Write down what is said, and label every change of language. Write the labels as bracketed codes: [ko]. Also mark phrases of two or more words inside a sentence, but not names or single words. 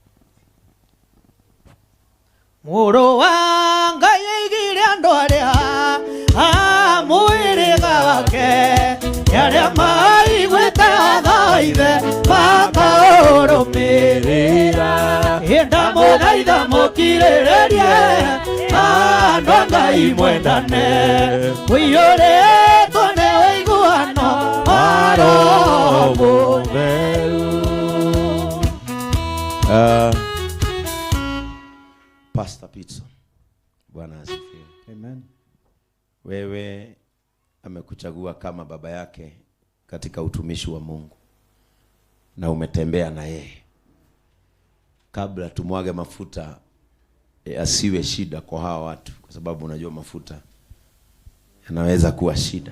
[ki] Muro wa Ngai aigire andũ arĩa mwĩrĩga wake arĩa maiguĩte watho wa ithe makaũrũmĩrĩra ndamũthaitha mũkirĩrĩrie andũ a Ngai mwendane mũiyũrĩtwo nĩ ũiguano wa Roho Mũtheru. [sw] Pastor Peterson, Bwana asifiwe. Amen. Wewe amekuchagua kama baba yake katika utumishi wa Mungu na umetembea na yeye. Kabla tumwage mafuta asiwe shida kwa hawa watu, kwa sababu unajua mafuta yanaweza kuwa shida.